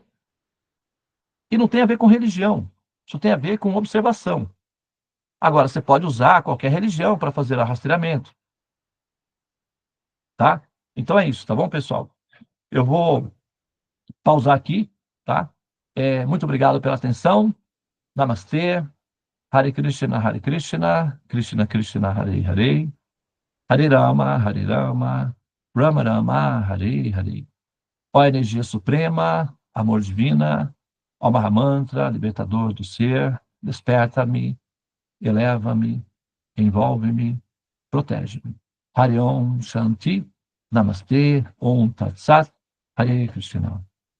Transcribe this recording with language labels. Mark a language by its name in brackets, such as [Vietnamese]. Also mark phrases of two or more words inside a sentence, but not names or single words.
[Portuguese] E não tem a ver com religião. Isso tem a ver com observação. Agora, você pode usar qualquer religião para fazer rastreamento. Tá? Então é isso, tá bom, pessoal? Eu vou pausar aqui, tá? Muito obrigado pela atenção. Namastê. [Sanskrit] Hare Krishna, Hare Krishna. Krishna Krishna, Hare Hare. Hare Rama, Hare Rama. Rama Rama, Hare Hare. [Portuguese] Ó energia suprema, amor divina, ó Mahamantra, libertador do ser, desperta-me, eleva-me, envolve-me, protege-me. [Sanskrit] Hare Om Shanti, Namastê, Om Tat Sat, Hare Krishna.